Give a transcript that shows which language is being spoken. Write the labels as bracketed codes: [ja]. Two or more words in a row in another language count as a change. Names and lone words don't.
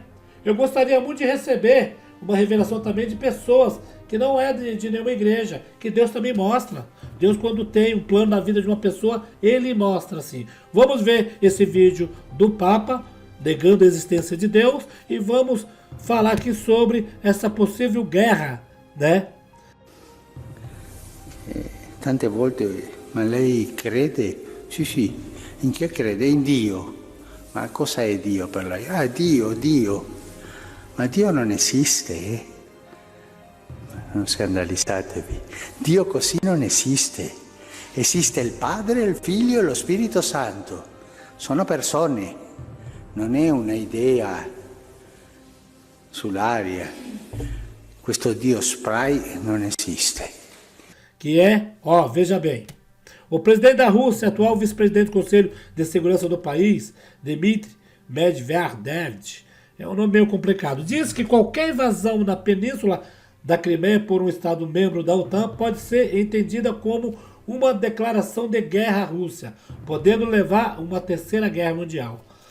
[pt] Eu gostaria muito de receber uma revelação também de pessoas que não é de nenhuma igreja, que Deus também mostra. Deus, quando tem um plano na vida de uma pessoa, Ele mostra assim. Vamos ver esse vídeo do Papa negando a existência de Deus e vamos falar aqui sobre essa possível guerra, né? [it] Tante volte, ma lei crede? Sì, sì. In che crede? In Dio. Ma cosa è Dio per lei? Ah, Dio, Dio. Ma Dio non esiste, non scandalizzatevi. Dio così non esiste. Esiste il Padre, il Figlio e lo Spirito Santo. Sono persone, non è una idea sull'aria. Questo Dio spray non esiste. [pt] Que é, ó, veja bem, o presidente da Rússia, atual vice-presidente do Conselho de Segurança do país, Dmitry Medvedev, é um nome meio complicado, diz que qualquer invasão na península da Crimeia por um Estado-membro da OTAN pode ser entendida como uma declaração de guerra à Rússia, podendo levar a uma terceira guerra mundial.